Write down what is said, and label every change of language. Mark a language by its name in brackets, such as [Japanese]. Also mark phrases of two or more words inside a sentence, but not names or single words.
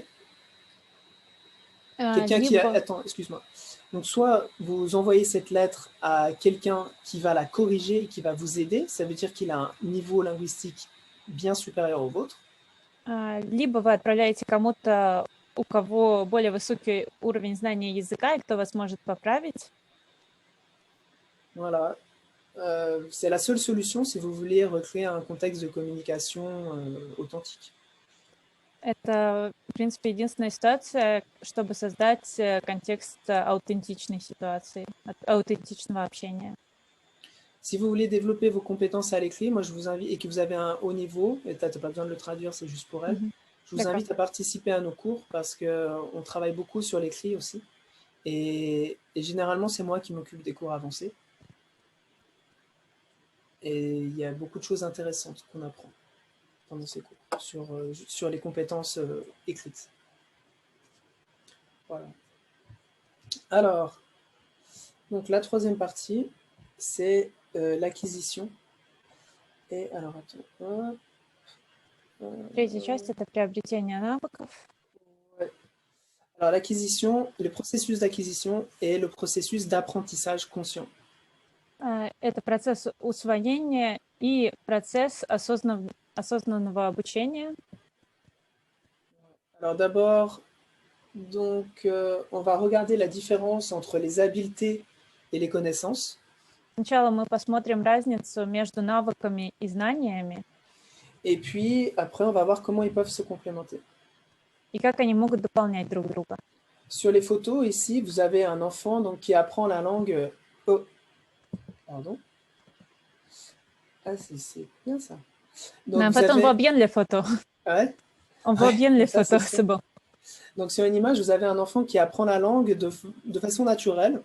[French] Quelqu'un qui a... Attends, excuse-moi. Donc, soit vous envoyez cette lettre à quelqu'un qui va la corriger et qui va vous aider. Ça veut dire qu'il a un niveau linguistique bien supérieur au vôtre. [Russian] Либо вы отправляете кому-то, у кого более высокий уровень знания языка, и кто вас может поправить. [French] Voilà. c'est la seule solution si vous voulez recréer un contexte de communication authentique. [Russian] Это, в принципе, единственная ситуация, чтобы создать контекст аутентичной ситуации, аутентичного общения. [French] Si vous voulez développer vos compétences à l'écrit, moi je vous invite, et que vous avez un haut niveau, et tu n'as pas besoin de le traduire, c'est juste pour elle, je vous invite à participer à nos cours parce qu'on travaille beaucoup sur l'écrit aussi. Et généralement, c'est moi qui m'occupe des cours avancés. Et il y a beaucoup de choses intéressantes qu'on apprend pendant ces cours sur les compétences écrites. Voilà. Alors, donc la troisième partie, c'est l'acquisition. Et alors, attends. [Russian] Третья часть — это приобретение навыков. [French] Ouais. Alors, l'acquisition, le processus d'acquisition et le processus d'apprentissage conscient. [Russian] Это процесс усвоения и процесс осознанного обучения. [French] Alors d'abord, donc, on va regarder la différence entre les habiletés et les connaissances. [Russian] Сначала мы посмотрим разницу между навыками и знаниями, [French] Et puis, après, on va voir comment ils peuvent se complémenter. [Russian] и как они могут дополнять друг друга. [French] Sur les photos, ici, vous avez un enfant donc, qui apprend la langue... Pardon. Ah, c'est bien ça. Donc, Mais en fait, on voit bien les photos. Ah ouais? On voit bien les ça, photos, c'est bon. Donc, sur une image, vous avez un enfant qui apprend la langue de façon naturelle.